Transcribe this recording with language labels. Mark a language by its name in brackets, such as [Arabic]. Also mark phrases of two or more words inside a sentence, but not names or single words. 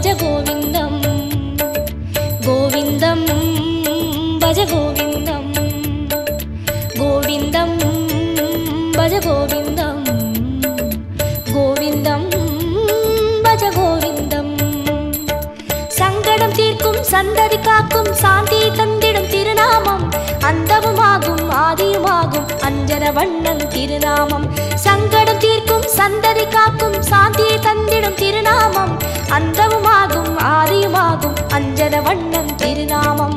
[Sanskrit] गोविन्दं गोविन्दं भज गोविन्दं गोविन्दं भज गोविन्दं गोविन्दं भज गोविन्दं [Tamil] சங்கடம் தீர்க்கும் சந்ததி காக்கும் சாந்தி தந்திடும் திருநாமம் அந்தமுமாகும் ஆதியுமாகும் அஞ்சன வண்ணன் திருநாமம் சங்கடம் தீர்க்கும் சந்ததி காக்கும் சாந்தியை தந்திடும் திருநாமம் அந்தமுமாகும் ஆதியுமாகும் அஞ்சன வண்ணன் திருநாமம்